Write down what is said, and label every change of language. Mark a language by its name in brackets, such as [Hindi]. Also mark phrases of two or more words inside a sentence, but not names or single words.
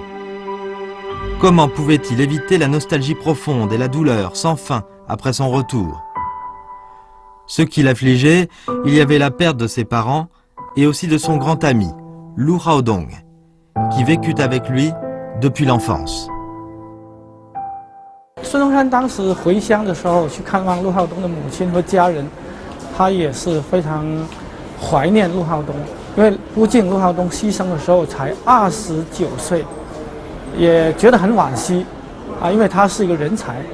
[French] Comment pouvait-il éviter la nostalgie profonde et la douleur sans fin après son retour? Ce qui l'affligeait, il y avait la perte de ses parents et aussi de son grand ami, Lu Haodong, qui vécut avec lui depuis l'enfance. [Chinese] 孙中山当时回乡的时候去看望陆浩东的母亲和家人，他也是非常怀念陆浩东，因为毕竟陆浩东牺牲的时候才29岁，也觉得很惋惜啊，因为他是一个人才，